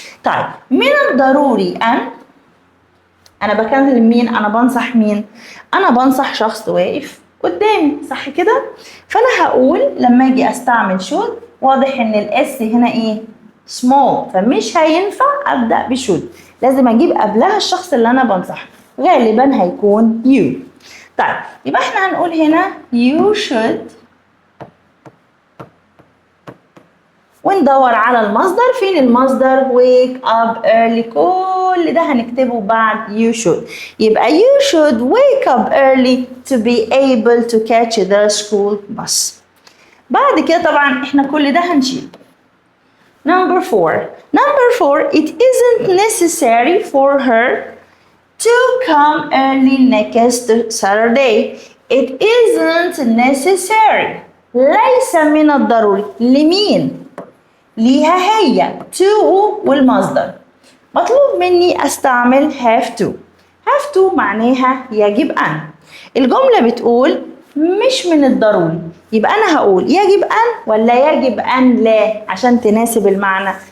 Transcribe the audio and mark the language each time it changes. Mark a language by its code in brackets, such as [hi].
[ar] طيب من الضروري أن أنا بكلم مين؟ أنا بنصح مين؟ أنا بنصح شخص واقف قدامي، صح كده؟ فأنا هقول لما أجي أستعمل should واضح إن الإس هنا إيه؟ small، فمش هينفع أبدأ بشود، لازم أجيب قبلها الشخص اللي أنا بنصحه، غالبا هيكون you. طيب يبقى احنا هنقول هنا [en] you should [ar] وندور على المصدر. فين المصدر؟ [en] wake up early، [ar] كل ده هنكتبه بعد you should. [en] يبقى you should wake up early to be able to catch the school bus. [ar] بعد كده طبعا احنا كل ده هنشيل. [en] Number 4 it isn't necessary for her to come early next Saturday. It isn't necessary، [ar] ليس من الضروري. لمين؟ ليها هي to والمصدر. مطلوب مني استعمل have to. have to معناها يجب أن. الجملة بتقول مش من الضروري، يبقى أنا هقول يجب أن ولا يجب أن لا عشان تناسب المعنى.